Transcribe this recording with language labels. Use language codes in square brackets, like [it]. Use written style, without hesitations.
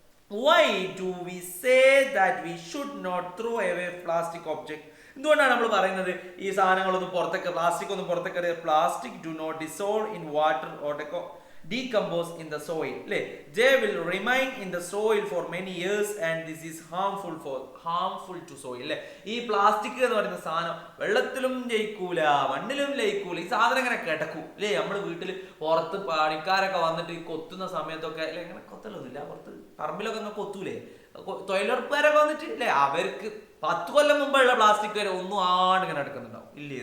[en] Why do we say that we should not throw away plastic object? [ml] എന്തുകൊണ്ടാണ് നമ്മൾ പറയുന്നത് ഈ സാധനങ്ങളൊന്നും പുറത്തേക്ക്, പ്ലാസ്റ്റിക് ഒന്നും പുറത്തേക്ക്? [en] Plastic do not dissolve in water or decompose in the soil. They will remain in the soil for many years and this is harmful to soil. [ml] ഈ plastic എന്ന് പറയുന്ന സാധനം വെള്ളത്തിലും ലയിക്കൂല, മണ്ണിലും ലയിക്കൂല. ഈ സാധനം ഇങ്ങനെ കിടക്കും അല്ലേ? നമ്മൾ വീട്ടിൽ പുറത്ത് പണിക്കാരൊക്കെ വന്നിട്ട് ഈ കൊത്തുന്ന സമയത്തൊക്കെ അല്ലെ, ഇങ്ങനെ കൊത്തലൊന്നുമില്ല, പുറത്ത് പറമ്പിലൊക്കെ ഒന്ന് കൊത്തൂലേ തൊഴിലുറപ്പുകാരൊക്കെ വന്നിട്ട് അല്ലേ? അവർക്ക് 10 കൊല്ലം മുമ്പുള്ള പ്ലാസ്റ്റിക് വരെ ഒന്നും ഇങ്ങനെ എടുക്കുന്നുണ്ടാവും ഇല്ലേ?